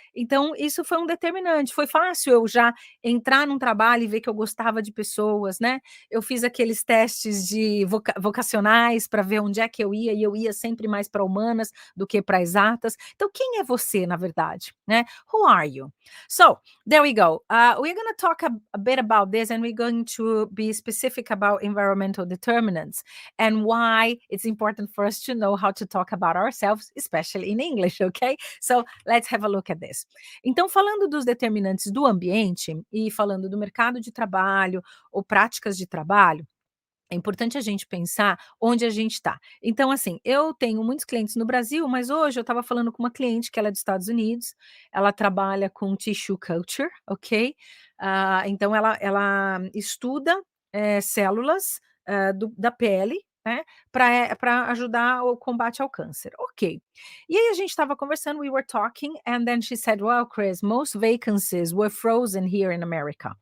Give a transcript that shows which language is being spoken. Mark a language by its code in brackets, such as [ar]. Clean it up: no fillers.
[pt] Então isso foi um determinante, foi fácil eu já entrar num trabalho e ver que eu gostava de pessoas, né. Eu fiz aqueles testes de vocacionais para ver onde é que eu ia, e eu ia sempre mais para humanas do que para exatas. Então quem é você, na verdade, né? [en] Who are you? So, there we go. We're going to talk a bit about this, and we're going to be specific about environmental determinants and why it's important for us to know how to talk about ourselves, especially in English, okay? So, let's have a look at this. [pt] Então, falando dos determinantes do ambiente e falando do mercado de trabalho ou práticas de trabalho, é importante a gente pensar onde a gente está. Então, assim, eu tenho muitos clientes no Brasil, mas hoje eu estava falando com uma cliente que ela é dos Estados Unidos, ela trabalha com tissue culture, ok? Então ela estuda células da pele, né, para ajudar o combate ao câncer. Ok. E aí a gente estava conversando, [en] we were talking, and then she said, well, Chris, most vacancies were frozen here in America.